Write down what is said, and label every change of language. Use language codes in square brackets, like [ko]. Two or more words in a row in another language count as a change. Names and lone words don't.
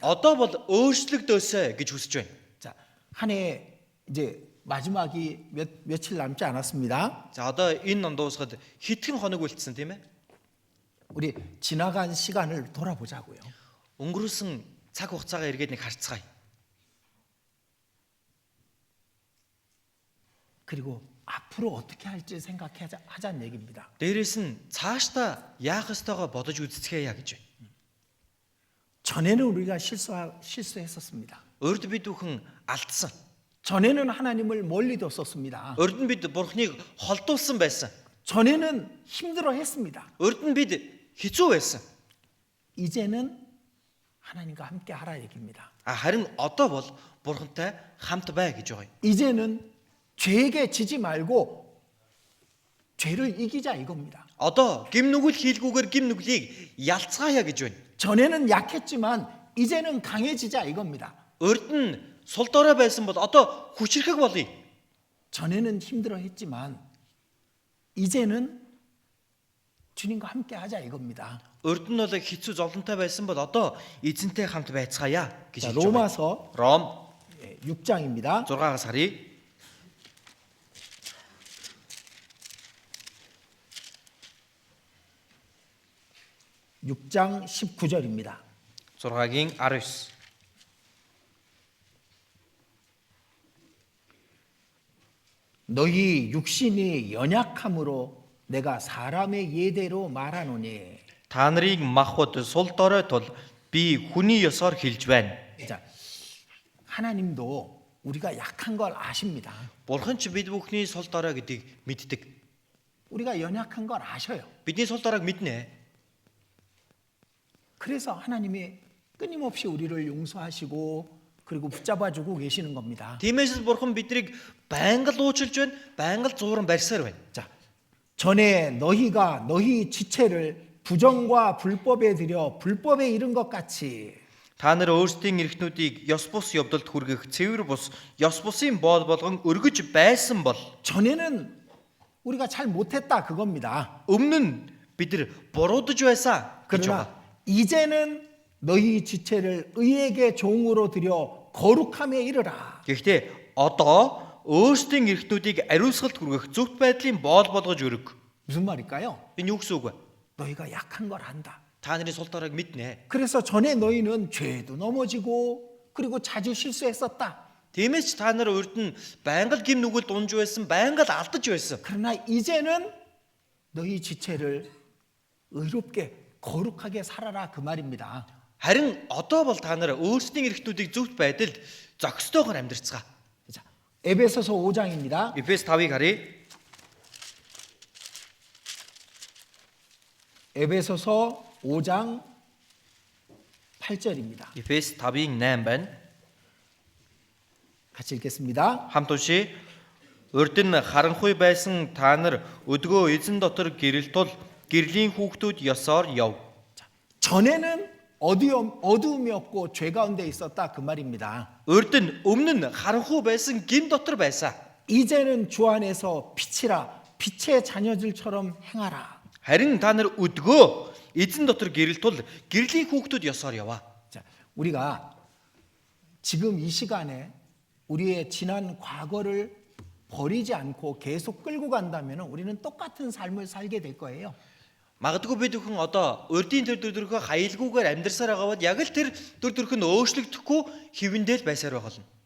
[mn] одоо бол өөрчлөгдөөсэй гэж хүсэж байна. [ko] 자, 한 해 이제 마지막이 며칠 남지 않았습니다. [mn] За одоо энэ ном дуусахад хэдхэн хоног үлдсэн тийм ээ? [ko] 우리 지나간 시간을 돌아보자고요. [mn] Өнгөрүүлсэн цаг хугацаагаа эргээд нэг харцгаая. [ko] 그리고 앞으로 어떻게 할지 생각하자는 얘기입니다. [mn] Дээрээс нь цаашдаа яах ёстойгоо бодож үзцгээе гэж байна. [ko] 전에는 우리가 실수했었습니다. [mn] Урд бид бүхэн алдсан. [ko] 전에는 하나님을 멀리 뒀었습니다. [mn] Урд нь бид Бурхныг холдуулсан байсан. [ko] 전에는 힘들어했습니다. [mn] Урд нь бид хэцүү байсан. [ko] 이제는 하나님과 함께 하라 얘기입니다. [mn] Харин одоо бол Бурхантай хамт бай гэж байгаа юм. [ko] 이제는 죄에게 지지 말고 죄를 이기자 이겁니다. [mn] Одоо гим нүгэл хийлгүүгээр гим нүглийг ялцгаая гэж байна. [ko] 전에는 약했지만 이제는 강해지자 이겁니다. [mn] Урд нь сул дорой байсан бол одоо хүчрэхэг болъё. [ko] 전에는 힘들어했지만 이제는 주님과 함께 하자 이겁니다. [mn] Урд нь бол хэцүү зовлонтой байсан бол одоо эзэнтэй хамт байцгаая гэж [ko] 자, [mn] хэлж байгаа. [ko] 로마서 [mn] Ром [ko] 6장입니다. [mn] 6-аас харъя. [ko] 6장 19절입니다. [mn] 6-гийн 19. [ko] 너희 육신이 연약함으로 내가 사람의 예대로 말하노니. [mn] Та нарыг махбод сул дорой тул би хүний ёсоор хэлж байна. [ko] 자, 하나님도 우리가 약한 걸 아십니다. [mn] Бурхан ч бид бүхний сул дорой гэдгийг мэддэг. [ko] 우리가 연약한 걸 아셔요. [mn] Бидний сул доройг мэднэ. [ko] 그래서 하나님이 끊임없이 우리를 용서하시고 그리고 붙잡아주고 계시는 겁니다. [mn] Тиймээс л Бурхан биднийг байнга л уучлж байна, байнга л зууран барьсаар байна. [ko] 자, 전에 너희가 너희 지체를 부정과 불법에 들여 불법에 이른 것 같이 [mn] Та нар өөрсдийн эрхтнүүдийг ёс бус явдалд хүргэх цэвэр бус ёс бусын боол болгон өргөж байсан бол [ko] 전에는 우리가 잘 못했다 그겁니다. [mn] өмнө нь бид нар буруудаж байсан гэж [ko] 그러나 [mn] байгаа. [ko] 이제는 너희 지체를 의에게 종으로 들여 거룩함에 이르라. [mn] Гэхдээ одоо өөрсдийн эрхтнүүдийг ариусгалд хүргэх зөвхт байдлын боол болгож өрг. [ko] 무슨 말일까요? [mn] Энэ юу гэсэн үг вэ? [ko] 너희가 약한 걸 안다. [mn] Та нарын сул доройг мэднэ. [ko] 그래서 전에 너희는 죄도 넘어지고 그리고 자주 실수했었다. [mn] Тиймээс ч та нар урд нь байнга л гим нүгэлд унж байсан, байнга л алдаж байсан. [ko] 그러나 이제는 너희 지체를 의롭게 거룩하게 살아라 그 말입니다. [mn] Харин одоо бол та нар өөрсдийн эрхтнүүдийг зөвхт байдалд зохистойгоор амьдрцгаа. [ko] 자, 에베소서 5장입니다. [mn] Эфес 5-ыг харъя. [ko] 에베소서 5장 8절입니다. [mn] Эфес 5-ийн 8 байна. [ko] 같이 읽겠습니다. [mn] Хамт уншия. Урд нь харанхуй байсан та нар өдгөө эзэн дотор гэрэл тул гэрлийн хүүхдүүд ёсоор яв. [ko] 전에는 어두움이 없고 죄 가운데 있었다 그 말입니다. [mn] Урд нь өмнө нь харанхуй байсан гим дотор байсан. [ko] 이제는 주 안에서 빛이라 빛의 자녀들처럼 행하라. [mn] Харин та нар өдгөө эзэн дотор гэрэл тул гэрлийн хүүхдүүд ёсоор яваа. [ko] 자, 우리가 지금 이 시간에 우리의 지난 과거를 버리지 않고 계속 끌고 간다면 우리는 똑같은 삶을 살게 될 거예요. [mn] Магадгүй бид бүхэн одоо урдийн төр төрхөө хаялгүйгээр амьдрсаар байгаа бол яг л тэр төр төрх нь өөрчлөгдөхгүй хэвэндэл байсаар байгаа болно.